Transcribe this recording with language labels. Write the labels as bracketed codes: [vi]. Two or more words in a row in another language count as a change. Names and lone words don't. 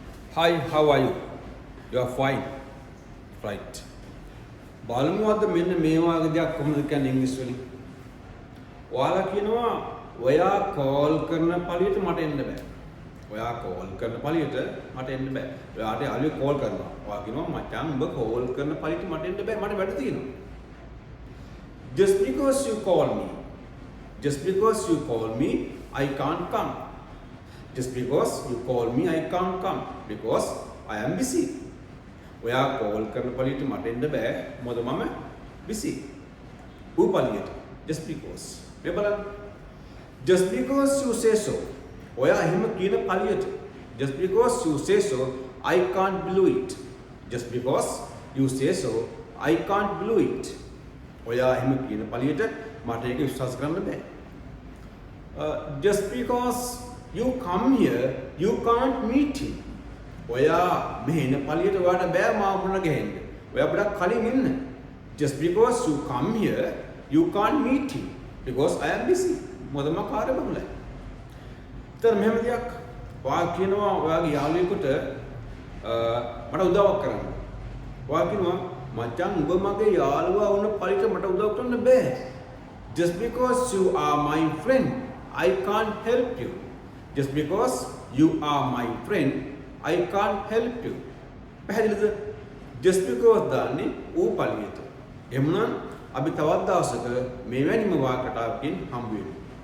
[en] Hi, how are you? You are fine. Right. [si] බලමු අද මෙන්න මේ වගේ දෙයක් කොහොමද කියන්නේ ඉංග්‍රීසි වලින්. ඔයාලා කියනවා ඔයා කෝල් කරන පළියට මට එන්න බෑ. ඔයා කෝල් කරන පළියට මට එන්න බෑ. ඔයාට යාළුවෙක් කෝල් කරනවා. ඔයා කියනවා මචං උඹ කෝල් කරන පළියට මට එන්න බෑ. මට වැඩ තියෙනවා. [en] Just because you call me. Just because you call me, I can't come. Just because you call me, I can't come because I am busy. [si] ඔයා කෝල් කරන පළියට මට එන්න බෑ මොකද මම busy. ඌ පළියට [en] just because. [si] මේ බලන්න. [en] Just because you say so. [si] ඔයා එහෙම කියන පළියට [en] just because you say so, [si] I can't believe it. [en] Just because you say so, I can't believe it. [si] ඔයා එහෙම කියන පළියට මට ඒක විශ්වාස කරන්න බෑ. [en] Just because you come here, you can't meet him. [si] ඔයා මෙහෙන පළියට ඔයාට බෑ මාව මුණ ගැහෙන්න. ඔයා බඩක් කලින් ඉන්න. [en] Just because you come here, you can't meet him because I am busy. [si] මොකද මම කාර්ය බහුලයි. ඉතින් මෙහෙම දෙයක් ඔයා කියනවා ඔයාගේ යාළුවෙකුට මට උදව්වක් කරන්න. ඔයා කියනවා මචං උඹ මගේ යාළුවා වුණ පළියට මට උදව් කරන්න බෑ. [en] Just because you are my friend, I can't help you. Just because you are my friend, I can't help you. [si] පැහැදිලිද? [en] Just because [si] දාන්නේ ඌ පළියට. එමුනම් අපි තවත් දවසක මේ වැනිම වාක්‍යයකින් හම්බ වෙමු.